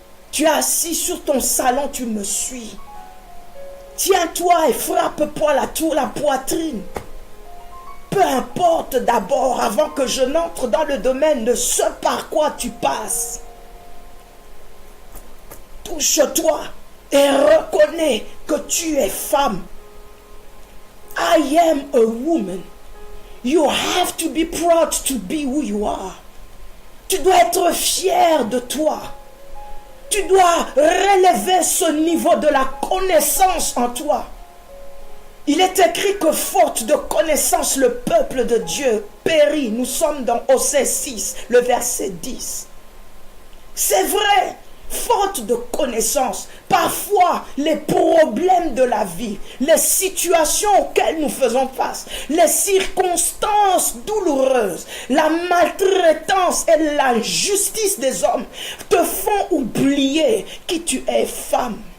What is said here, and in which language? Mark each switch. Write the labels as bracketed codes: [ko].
[fr] Tu es assis sur ton salon, tu me suis. Tiens-toi et frappe-toi la poitrine. Peu importe d'abord, avant que je n'entre dans le domaine de ce par quoi tu passes. Touche-toi et reconnais que tu es femme. [en] I am a woman. You have to be proud to be who you are. [fr] Tu dois être fier de toi. Tu dois relever ce niveau de la connaissance en toi. Il est écrit que faute de connaissance, le peuple de Dieu périt. Nous sommes dans Osée 6, le verset 10. C'est vrai, faute de connaissance, parfois les problèmes de la vie, les situations auxquelles nous faisons face, les circonstances douloureuses, la maltraitance et l'injustice des hommes te font oublier qui tu es, femme.